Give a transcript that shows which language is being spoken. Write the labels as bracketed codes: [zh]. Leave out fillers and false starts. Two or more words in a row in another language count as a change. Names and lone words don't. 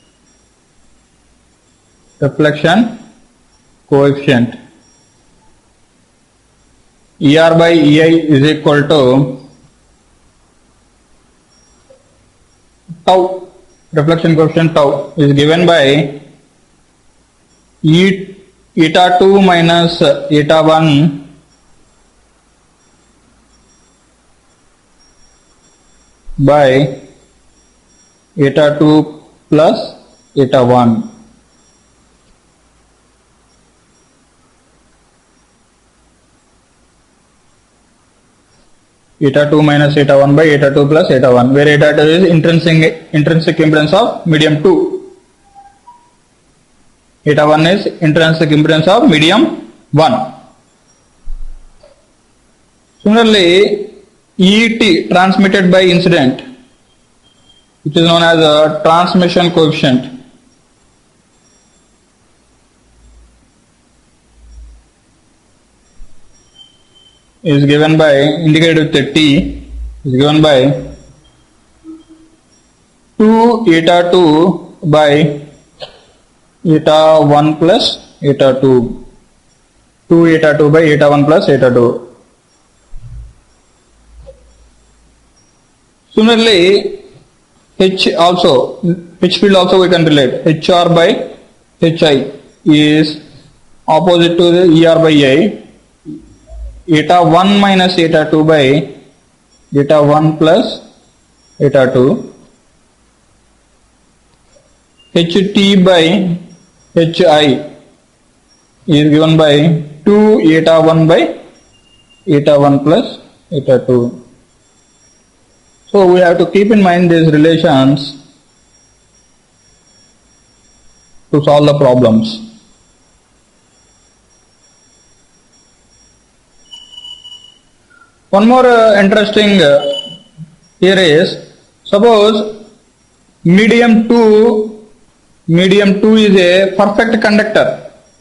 [en] Reflection coefficient. ER by EI is equal to tau. Reflection coefficient tau is given by eta 2 minus eta 1 by eta 2 plus eta 1. Eta 2 minus eta 1 by eta 2 plus eta 1, where eta 2 is intrinsic impedance of medium 2. Eta 1 is intrinsic impedance of medium 1. Similarly, ET transmitted by incident, which is known as a transmission coefficient, is given by, indicated with the T, is given by 2 eta 2 by eta 1 plus eta 2. 2 eta 2 by eta 1 plus eta 2. Similarly, H field also we can relate. HR by HI is opposite to the ER by EI. Eta 1 minus eta 2 by eta 1 plus eta 2. HT by HI is given by 2 eta 1 by eta 1 plus eta 2. So we have to keep in mind these relations to solve the problems. One more interesting here is, suppose medium 2 is a perfect conductor.